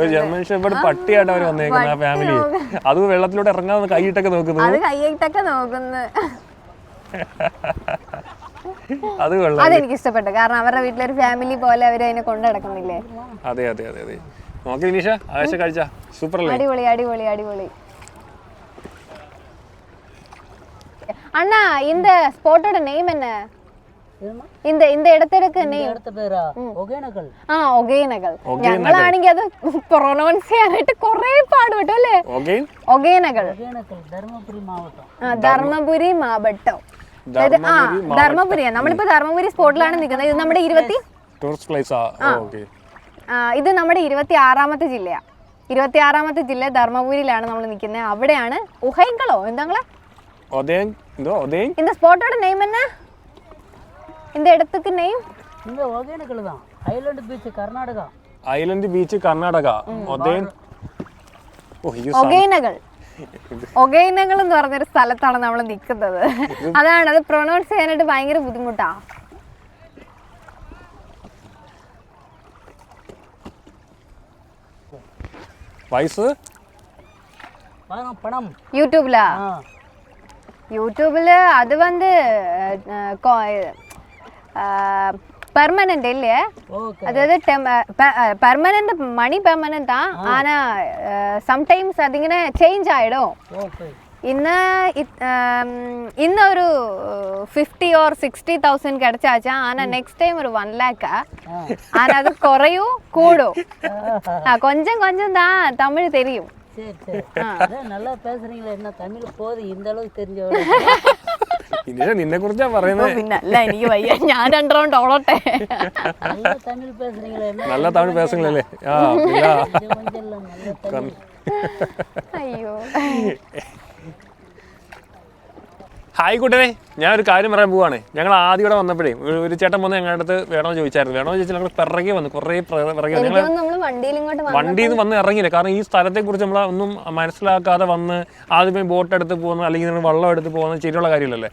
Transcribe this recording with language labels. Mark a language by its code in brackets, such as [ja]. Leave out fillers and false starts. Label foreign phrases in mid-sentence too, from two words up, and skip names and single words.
[ml] ജർമ്മൻ ഷെപ്പേർഡ് പട്ടിയായിട്ട് അവർ വന്നേക്കുന്ന ആ ഫാമിലി. അത് വെള്ളത്തിലോട്ട് ഇറങ്ങാതെ കൈയിട്ടൊക്കെ നോക്കുന്നു. അത് കൊള്ളാം. അതെനിക്ക് ഇഷ്ടപ്പെട്ടു. കാരണം അവരുടെ വീട്ടിലൊരു ഫാമിലി പോലെ അവർ അതിനെ കൊണ്ടു നടക്കുന്നില്ലേ? അതെ അതെ അതെ അതെ. നോക്കി വിനീഷ, ആവേശ കാഴ്ച സൂപ്പർ അല്ലേ? അടിപൊളി അടിപൊളി അടിപൊളി. [ta] அண்ணா இந்த ஸ்பாட்டோட நேம் என்ன? இந்த இந்த இடத்துக்கு நேம் [ml] അടുത്ത പേരാ ഒഗേനകൽ. ഒഗേനകൽ. ഞങ്ങളാണെങ്കിൽ അത് പ്രൊനൗൺസ് ചെയ്യാനായിട്ട് കുറേ പാടുപെട്ടു അല്ലേ? ഒഗേനകൽ. ധർമ്മപുരി മാവട്ടം. ധർമ്മപുരി മാവട്ടം. ധർമ്മപുരിയാണ്. നമ്മളിപ്പോ ധർമ്മപുരി സ്പോട്ടിലാണ് നിൽക്കുന്നത്. ഇത് നമ്മുടെ ഇത് നമ്മുടെ 26ാമത്തെ ജില്ലയാ. 26ാമത്തെ ജില്ല ധർമ്മപുരിയിലാണ് നമ്മൾ നിൽക്കുന്നത്. അവിടെയാണ് ഉഹൈങ്കളോ എന്താ [ta] இந்த ஸ்பாட்டோட நேம் என்ன? இந்த இடத்துக்கு நேம் இந்த ஒகேனக்கல் தான். [en] island beach [ta] கர்நாடகா. [en] island beach [ta] கர்நாடகா. [ml] ഒഗേനകൾ. ഒഗേനകൾ എന്ന് പറഞ്ഞൊരു സ്ഥലത്താണ് നമ്മൾ നിൽക്കുന്നത്. അതാണ് അത് പ്രൊനൗൺസ് ചെയ്യാനായിട്ട് ഭയങ്കര ബുദ്ധിമുട്ടാ. വയസ്സ് പണം യൂട്യൂബിലാ? [ta] யூடியூப்ல அது வந்து பெர்மனன்ட் இல்லையே. அதாவது [en] permanent money permanent [ta] தான். ஆனா சம்டைம்ஸ் அது இങ്ങനെ சேஞ்ச் ஆயிடும். இன்னொரு 50 or 60,000 கிடைச்சாச்சா. ஆனா [en] next time [ta] ஒரு 1 lakh. ஆனா அது குறையும் கூடும். கொஞ்சம் கொஞ்சம் தான் தமிழ் தெரியும். சரி சரி அதான் நல்லா பேசுறீங்களா? என்ன தமிழ் போது இந்த அளவுக்கு தெரிஞ்சவங்க. [ml] നിന്നെ കുറിച്ചാ പറയുന്നത്. പിന്നല്ല എനിക്ക് വയ്യ, ഞാൻ 2 round ഓടട്ടെ. [ta] நல்லா தமிழ் பேசுறீங்களா? என்ன [ml] നല്ല തമിഴ് പേസുകളല്ലേ? [ta] கொஞ்சம் இல்ல நல்ல தமிழ். [ml] അയ്യോ. ഹായ് കൂട്ടരെ, ഞാൻ ഒരു കാര്യം പറയാൻ പോവാണ്. ഞങ്ങൾ ആദ്യം ഇവിടെ വന്നപ്പോഴേ ഒരു ചേട്ടൻ വന്ന് ഞങ്ങളുടെ അടുത്ത് വേണമെന്ന് ചോദിച്ചായിരുന്നു. വേണമെന്ന് ചോദിച്ചാൽ ഞങ്ങൾ പിറകെ വന്നു, കുറേ പിറകെ ഞങ്ങൾ വണ്ടിയിൽ നിന്ന് വന്ന് ഇറങ്ങിയില്ല. കാരണം ഈ സ്ഥലത്തെക്കുറിച്ച് നമ്മൾ ഒന്നും മനസ്സിലാക്കാതെ വന്ന് ആദ്യമേ ബോട്ട് എടുത്ത് പോകുന്നു അല്ലെങ്കിൽ നിങ്ങൾ വള്ളം എടുത്ത് പോകുന്നത് ശരിയുള്ള കാര്യമില്ലല്ലേ.